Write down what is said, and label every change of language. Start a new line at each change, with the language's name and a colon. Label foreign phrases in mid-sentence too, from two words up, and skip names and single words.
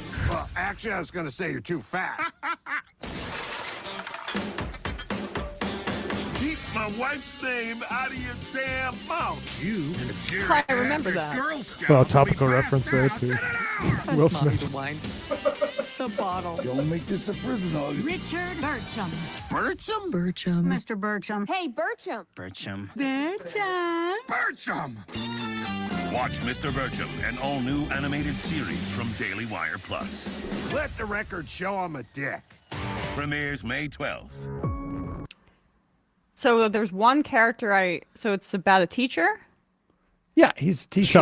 English: Well, actually, I was going to say you're too fat. Keep my my wife's name out of your damn mouth. You and I remember that. Girl Scout. Well, topical reference there too. Will Smith. The wine. The bottle. Don't make this a prison hug. Richard Bircham. Bircham? Bircham. Mr. Bircham. Hey, Bircham. Bircham. Bircham. Bircham! Watch Mr. Bircham, an all-new animated series from Daily Wire Plus. Let the record show I'm a dick. Premieres May 12th. So there's one character so it's about a teacher? Yeah, he's a teacher.